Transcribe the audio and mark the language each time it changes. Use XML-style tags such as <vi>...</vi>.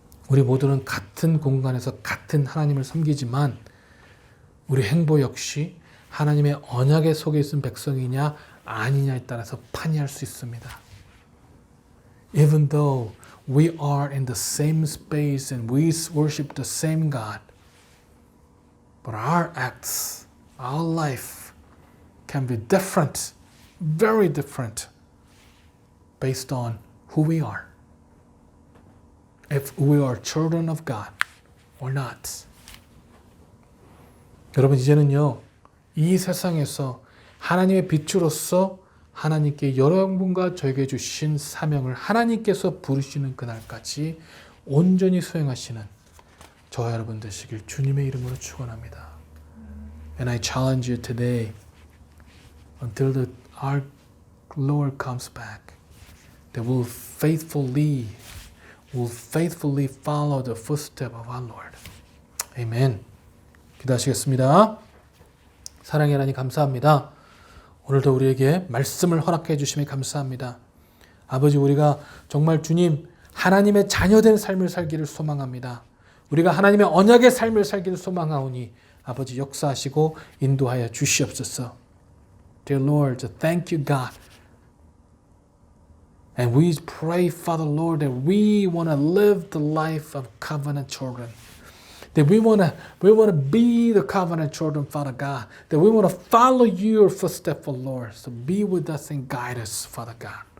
<ko>우리 모두는 같은 공간에서 같은 하나님을 섬기지만 우리 행보 역시 하나님의 언약의 속에 있는 백성이냐 아니냐에 따라서 판이할 수 있습니다.</ko> <en>Even though we are in the same space and we worship the same God, but our acts, our life can be different, very different, based on who we are. If we are children of God or not.</en> <ko>여러분, 이제는요, 이 세상에서 하나님의 빛으로서 하나님께 여러분과 저에게 주신 사명을 하나님께서 부르시는 그날까지 온전히 수행하시는 저와 여러분 되시길 주님의 이름으로 축원합니다.</ko> <en>And I challenge you today, until our Lord comes back, that we'll faithfully follow the footsteps of our Lord.</en> <ko>Amen. 기도하시겠습니다. 사랑의 하나님 감사합니다. 오늘도 우리에게 말씀을 허락해 주심에 감사합니다. 아버지, 우리가 정말 주님 하나님의 자녀된 삶을 살기를 소망합니다. 우리가 하나님의 언약의 삶을 살기를 소망하오니 아버지 역사하시고 인도하여 주시옵소서.</ko> <en>Dear Lord, thank you God. And we pray, Father Lord, that we want to live the life of covenant children. That we want to be the covenant children, Father God. That we want to follow your footsteps, Lord. So be with us and guide us, Father God.</en>